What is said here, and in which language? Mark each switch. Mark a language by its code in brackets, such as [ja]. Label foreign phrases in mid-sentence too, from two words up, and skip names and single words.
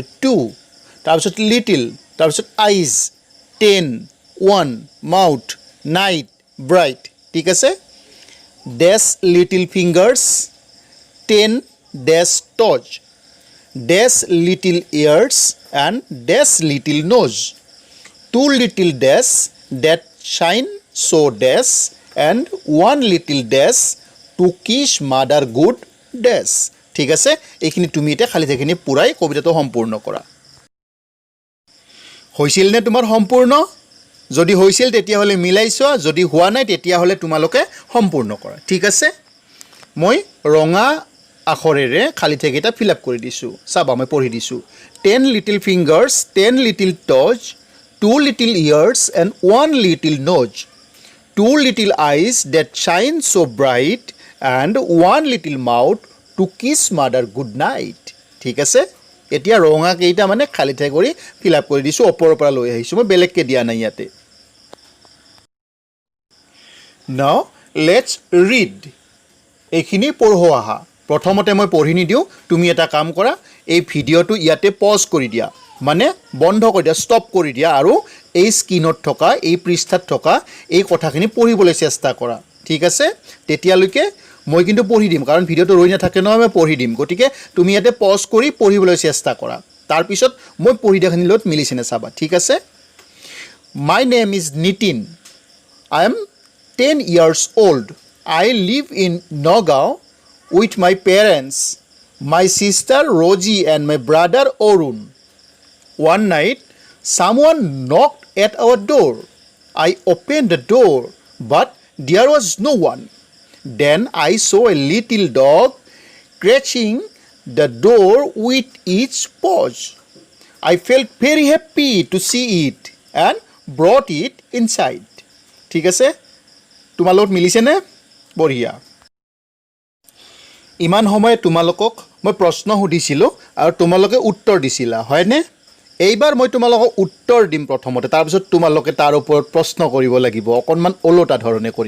[as] 2, তাৰপিছত লিটিল, তাৰপিছত আইজ, 10, 1, [en] mouth, night, bright, [as] ঠিক আছে? [en] dash little fingers, 10 dash toes, dash little ears and dash little nose, 2 little dash that shine so dash and 1 little dash to kiss mother good dash, [as] ঠিক আছে? এইখিনি তুমি এতিয়া খালি ঠাইখিনি পুৰাই কবিতাটো সম্পূৰ্ণ কৰা। হৈছিল নে তোমাৰ সম্পূৰ্ণ? যদি হৈছিল তেতিয়াহ'লে মিলাই চোৱা, যদি হোৱা নাই তেতিয়াহ'লে তোমালোকে সম্পূৰ্ণ কৰা, ঠিক আছে? মই ৰঙা আখৰেৰে খালি ঠাইকেইটা [en] fill up [as] কৰি দিছোঁ। চাবা মই পঢ়ি দিছোঁ। [en] 10 little fingers, 10 little toes, 2 little ears and 1 little nose, 2 little eyes that shine so bright and 1 little mouth to kiss mother good night, [as] ঠিক আছে? এতিয়া ৰঙা কেইটা মানে খালি ঠাই কৰি [en] fill up [as] কৰি দিছোঁ, ওপৰৰ পৰা লৈ আহিছোঁ, মই বেলেগকৈ দিয়া নাই ইয়াতে। [en] now let's read, [as] এইখিনি পঢ়ো আহা। প্ৰথমতে মই পঢ়ি নিদিওঁ, তুমি এটা কাম কৰা, এই ভিডিঅ'টো ইয়াতে পজ কৰি দিয়া, মানে বন্ধ কৰি দিয়া, ষ্টপ কৰি দিয়া, আৰু এই স্ক্ৰীনত থকা, এই পৃষ্ঠাত থকা এই কথাখিনি পঢ়িবলৈ চেষ্টা কৰা, ঠিক আছে? তেতিয়ালৈকে মই কিন্তু পঢ়ি দিম, কাৰণ ভিডিঅ'টো ৰৈ নাথাকে নহয়, মই পঢ়ি দিম। গতিকে তুমি ইয়াতে পজ কৰি পঢ়িবলৈ চেষ্টা কৰা, তাৰপিছত মই পঢ়ি দিয়াখিনিৰ লগত মিলিছেনে চাবা, ঠিক আছে? [en] My name is Nitin, I am 10 years old. I live in Nagaon with my parents, my sister Roji and my brother Orun. One night, someone knocked at our door. I opened the door, but there was no one. Then I saw a little dog scratching the door with its paws. I felt very happy to see it and brought it inside. [as] ঠিক আছে? তোমালোক মিলিছেনে? বঢ়িয়া। ইমান সময় তোমালোকক মই প্ৰশ্ন সুধিছিলোঁ আৰু তোমালোকে উত্তৰ দিছিলা, হয়নে? এইবাৰ মই তোমালোকক উত্তৰ দিম প্ৰথমতে, তাৰপিছত তোমালোকে তাৰ ওপৰত প্ৰশ্ন কৰিব লাগিব, অকণমান ওলোটা ধৰণে কৰিম।